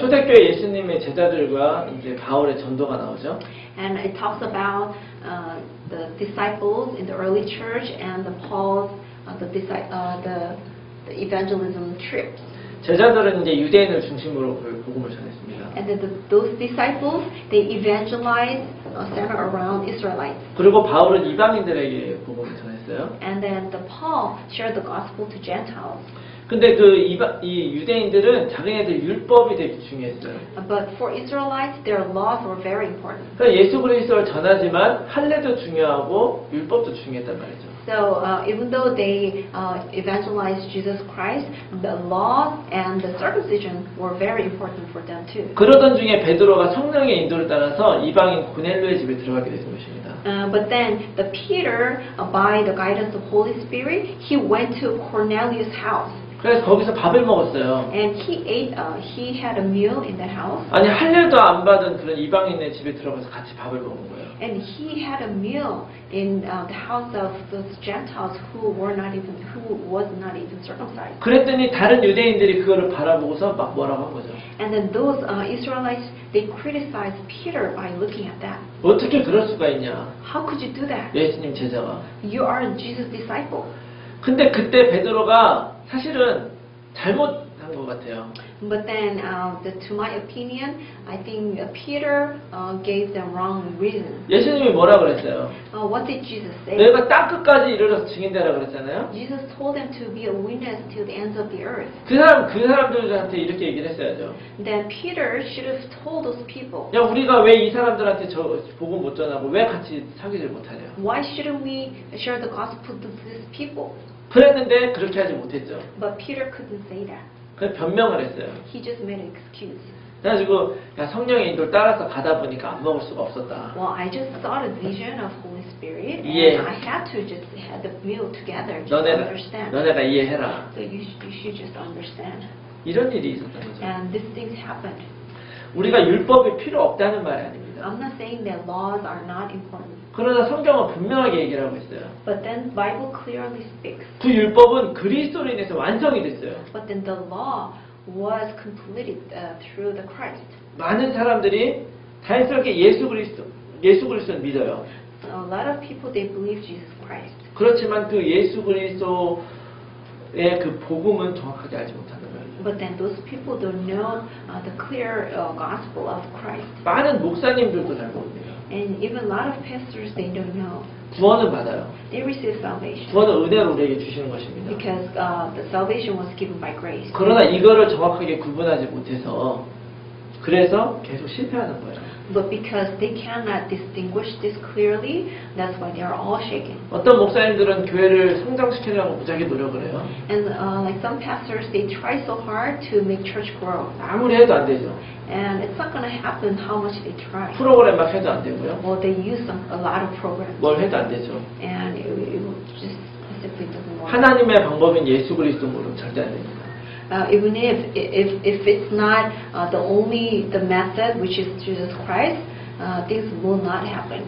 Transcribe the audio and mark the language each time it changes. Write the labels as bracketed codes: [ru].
[ko] 초대교회 예수님의 제자들과 이제 바울의 전도가 나오죠. [en] And it talks about the disciples in the early church and the Paul's the evangelism trips. [ko] 제자들은 이제 유대인을 중심으로 그 복음을 전했습니다. [en] And then those disciples, they evangelized center around Israelites. [ko] 그리고 바울은 이방인들에게 복음을 전했어요. [en] And then the Paul shared the gospel to Gentiles. [ko] 근데 이 유대인들은 자기네들 율법이 되게 중요했어요. [en] But for Israelites, their laws were very important. [ko] 그러니까 예수 그리스도를 전하지만 할례도 중요하고 율법도 중요했단 말이죠. [en] So even though they evangelized Jesus Christ, the laws and the circumcision were very important for them too. [ko] 그러던 중에 베드로가 성령의 인도를 따라서 이방인 고넬료의 집에 들어가게 되는 것입니다. [en] But then the Peter, by the guidance of Holy Spirit, he went to Cornelius' house. [ko] 그래서 거기서 밥을 먹었어요. [en] And he had a meal in that house. [ko] 아니 할례도 안 받은 그런 이방인의 집에 들어가서 같이 밥을 먹은 거예요. [en] And he had a meal in the house of those Gentiles who was not even circumcised. [ko] 그랬더니 다른 유대인들이 그거를 바라보고서 막 뭐라고 한 거죠. [en] And then those Israelites, they criticized Peter by looking at that. [ko] 어떻게 그럴 수가 있냐. [en] How could you do that? [ko] 예수님 제자가. [en] You are Jesus' disciple. [ko] 근데 그때 베드로가 사실은 잘못한 것 같아요. [en] But then, to my opinion, I think Peter gave the wrong reason. [ko] 예수님이 뭐라 그랬어요? [en] What did Jesus say? [ko] 너희가 땅 끝까지 이르러서 증인되라 그랬잖아요. [en] Jesus told them to be a witness to the ends of the earth. [ko] 그 사람들한테 이렇게 얘기를 했어야죠. [en] Then Peter should have told those people, [ko] 야, 우리가 왜 이 사람들한테 복음 못 전하고 왜 같이 사귀질 못하냐? [en] why shouldn't we share the gospel to these people? [ko] 그랬는데 그렇게 하지 못했죠. [en] But Peter couldn't say that. [ko] 그래서 변명을 했어요. [en] He just made an excuse. [ko] 그래가지고 야, 성령의 인도를 따라서 가다 보니까 안 먹을 수가 없었다. [en] Well, I just saw the vision of Holy Spirit, and Yeah. I had to just have the meal together just to understand. [ko] 너네가 이해해라. [en] So you should just understand. [ko] 이런 일이 있었던 거죠. [en] And these things happened. [ko] 우리가 율법이 필요 없다는 말이 아닙니다. [en] I'm not saying that laws are not important, [ko] 그러나 성경은 분명하게 얘기를 하고 있어요. [en] but then Bible clearly speaks. [ko] 그 율법은 그리스도로 인해서 완성이 됐어요. [en] But then the law was completed through the Christ. [ko] 많은 사람들이 자연스럽게 예수 그리스도를 믿어요. [en] So a lot of people, they believe Jesus Christ. [ko] 그렇지만 그 예수 그리스도의 그 복음은 정확하게 알지 못하는 거예요. [en] But then those people don't know the clear gospel of Christ. [ko] 많은 목사님들도 잘 모릅니다. [en] And even a lot of pastors, they don't know. [ko] 구원은 받아요. [en] They receive salvation [ko] 구원은 은혜로 우리에게 주시는 것입니다. [en] because the salvation was given by grace. [ko] 그러나 이거를 정확하게 구분하지 못해서 그래서 계속 실패하는 거예요. [en] But because they cannot distinguish this clearly, that's why they are all shaken. [ko] 어떤 목사님들은 교회를 성장시키려고 무지하게 노력을 해요. [en] And like some pastors, they try so hard to make church grow. [ko] 아무리 해도 안 되죠. [en] And it's not going to happen how much they try. [ko] 프로그램 막 해도 안 되고요. [en] Well, they use a lot of programs. [ko] 뭘 해도 안 되죠. [en] And it just simply doesn't work. [ko] 하나님의 방법인 예수 그리스도 모르면 절대 안 됩니다. [en] Even if it's not the method, which is Jesus Christ, things will not happen.